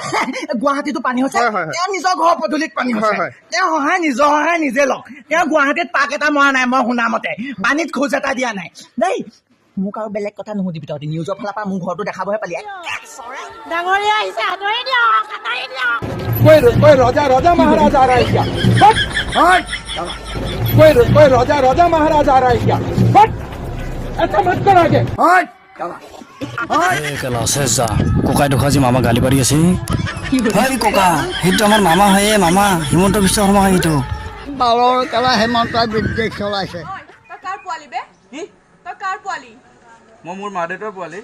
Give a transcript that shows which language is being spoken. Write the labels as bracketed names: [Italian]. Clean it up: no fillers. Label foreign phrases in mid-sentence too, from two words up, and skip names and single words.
[Assamese] গুৱাহাটীতো পানী হৈছে হয়, হয়, হয়। তেওঁ নিজৰ ঘৰৰ পদূলিত পানী হৈছে হয়, হয়। তেওঁ নিজৰ সহায় নিজে লওক তেওঁ গুৱাহাটীত পাক এটা মৰা নাই মই শুনা মতে পানীত খোজ এটা দিয়া নাই দেই মোক আৰু বেলেগ কথা নুসুধিবি তহঁতি নিউজৰ ফালৰ পৰা মোৰ ঘৰটো দেখাবহে পালি ডাঙৰীয়া আহিছে আদৰি দিয়ক আদৰি দিয়ক [Hindi] कोई राजा महाराज आ रहा है क्या कोई राजा महाराज आ रहा है क्या ऐसा मत कर आगे [Assamese] ককাই দেখা যে মামা গালি পাৰি আছে ককা সেইটো আমাৰ মামা হয় মামা হিমন্ত বিশ্ব শৰ্মা হয় সেইটো বালৰ কেলা হেমন্তই বিদ্বেষ চলাইছে তই কাৰ পোৱালি বে তই কাৰ পোৱালি মই মোৰ মা দেউতাৰ পোৱালি